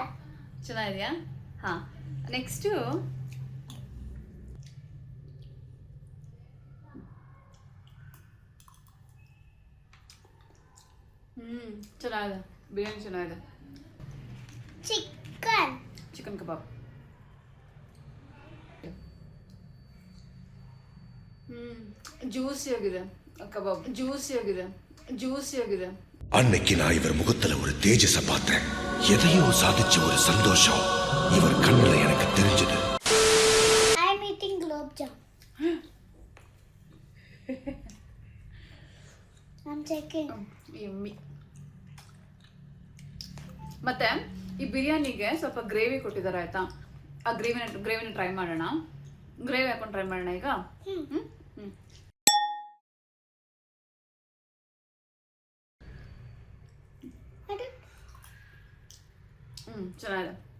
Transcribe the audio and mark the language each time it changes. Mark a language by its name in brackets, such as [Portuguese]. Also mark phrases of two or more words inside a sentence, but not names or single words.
[Kannada] ಚೆನ್ನಾಗಿದೆಯಾ? ಹಾ, ನೆಕ್ಸ್ಟ್ ಚೆನ್ನಾಗಿದೆ. ಬಿರಿಯಾನಿ ಚೆನ್ನಾಗಿದೆ. ಚಿಕನ್ ಕಬಾಬ್. ಜ್ಯೂಸಿ ಆಗಿದೆ ಕಬಾಬ್. ಜ್ಯೂಸಿ ಆಗಿದೆ. [Tamil] அன்னைக்கு நான் இவர் முகத்துல ஒரு தேஜஸ பார்த்தேன். எதையோ சாதிச்ச ஒரு சந்தோஷம் இவர் கண்ணுல எனக்கு தெரிஞ்சது. [English] I am eating [Hindi] गुलाब जाम. [English] I'm checking. [Kannada] ಯಮ್ಮಿ. ಮತ್ತೆ ಈ ಬಿರಿಯಾನಿಗೆ ಸ್ವಲ್ಪ ಗ್ರೇವಿ ಕೊಟ್ಟಿದ್ದಾರೆ ಆಯ್ತಾ? ಆ ಗ್ರೇವಿನ ಟ್ರೈ ಮಾಡೋಣ. ಗ್ರೇವಿ ಹಾಕೊಂಡು ಟ್ರೈ ಮಾಡೋಣ ಈಗ. ಚೆನ್ನಾಗಿದೆ.